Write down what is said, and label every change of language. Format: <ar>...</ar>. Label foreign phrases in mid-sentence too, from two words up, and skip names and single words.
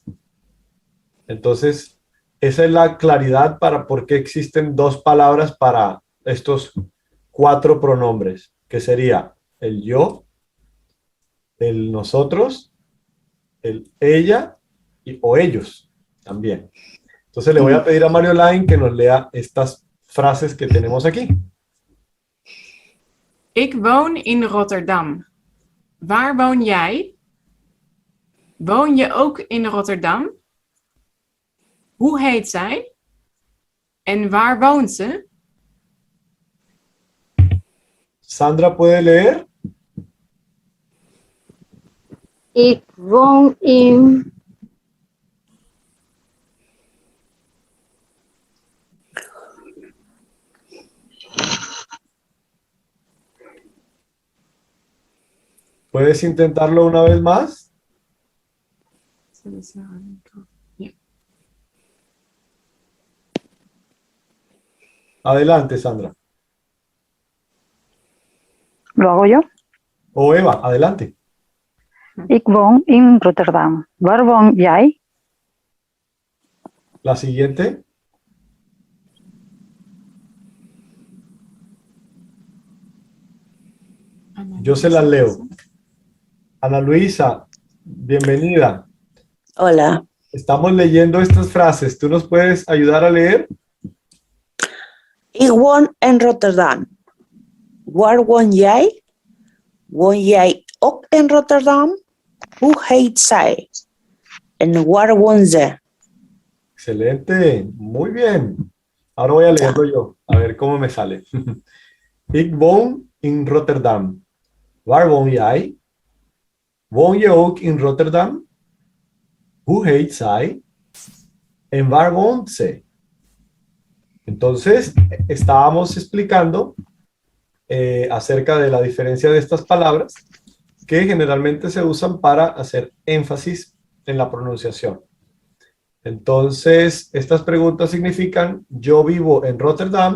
<es>Entonces, esa es la claridad para por qué existen dos palabras para estos 4 pronombres, que sería el yo, el nosotros, el ella o ellos también. Entonces le voy a pedir a Mario Line que nos lea estas frases que tenemos aquí.</es> <nl>Ik woon in Rotterdam. Waar woon jij? Woon je ook in Rotterdam? Hoe heet zij? En waar woont ze?</nl> <es>Sandra, ¿puede leer?</es> <nl>Ik woon in</nl> <es>¿Puedes intentarlo una vez más? Ja. Adelante, Sandra. ¿Lo hago yo? O Eva, adelante.</es> <nl>Ik woon in Rotterdam. Waar woon jij?</nl> <es>La siguiente. Yo se las leo. Ana Luisa, bienvenida. Hola. Estamos leyendo estas frases. ¿Tú nos puedes ayudar a leer?</es> <nl>Ik woon in Rotterdam. Waar woon jij? Woon jij ook in Rotterdam? Hoe heet zij? En waar woont ze?</nl> <es>Excelente, muy bien. Ahora voy a leerlo yo, a ver cómo me sale.</es> <nl>Ik woon in Rotterdam. Waar woon jij? Woon je ook in Rotterdam? Hoe heet zij? En waar woont ze?</nl> <es>Entonces, estábamos explicando acerca de la diferencia de estas palabras que generalmente se usan para hacer énfasis en la pronunciación. Entonces, estas preguntas significan, yo vivo en Rotterdam.</es>